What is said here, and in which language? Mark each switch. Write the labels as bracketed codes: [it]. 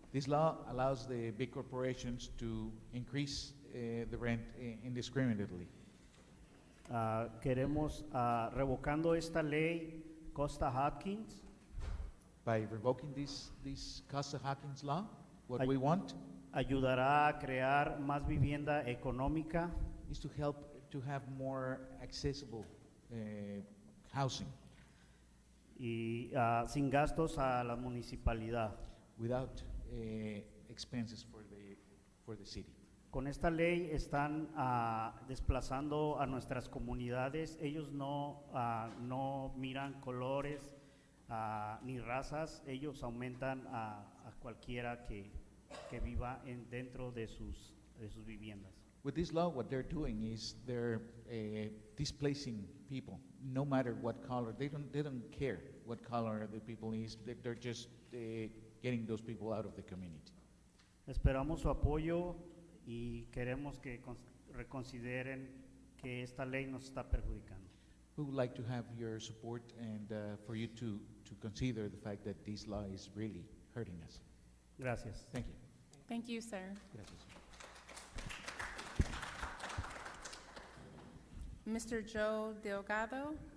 [en] This law allows the big corporations to increase the rent indiscriminately. [es] Queremos, revocando esta ley Costa-Hawkins, [en] by revoking this Costa-Hawkins law, what we want [es] ayudará a crear más vivienda económica [en] is to help to have more accessible housing [es] y sin gastos a la municipalidad. [en] Without expenses for the city. [es] Con esta ley están desplazando a nuestras comunidades. Ellos no miran colores ni razas. Ellos aumentan a cualquiera que viva dentro de sus viviendas. [en] With this law, what they're doing is they're displacing people, no matter what color. They don't care what color the people is. They're just getting those people out of the community. [es] Esperamos su apoyo y queremos que reconsideren que esta ley nos está perjudicando. [en] We would like to have your support and for you to consider the fact that this law is really hurting us. [es] Gracias. [en] Thank you. Thank you, sir. [es] Gracias. [en] Mr. Joe Delgado.